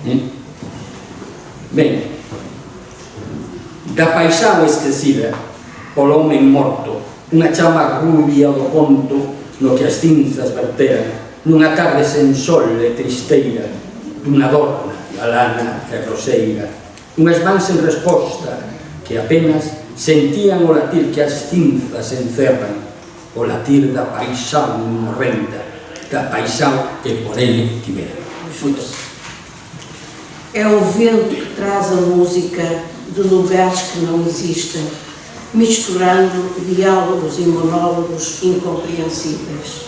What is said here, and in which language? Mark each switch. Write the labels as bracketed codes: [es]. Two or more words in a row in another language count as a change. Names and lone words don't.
[gl] Ben, da paisán esquecida polo homem morto, unha chama rubia do ponto no que as cinzas verteran, nunha tarde sen sol e tristeira, dunha dorna galana e roseira, unhas mans en resposta que apenas sentían o latir que as cinzas encerran, o latir da paixán morrenda, da paixán que por ele tiveran. [pt] É o vento que traz a música de lugares que não existem, misturando diálogos e monólogos incompreensíveis.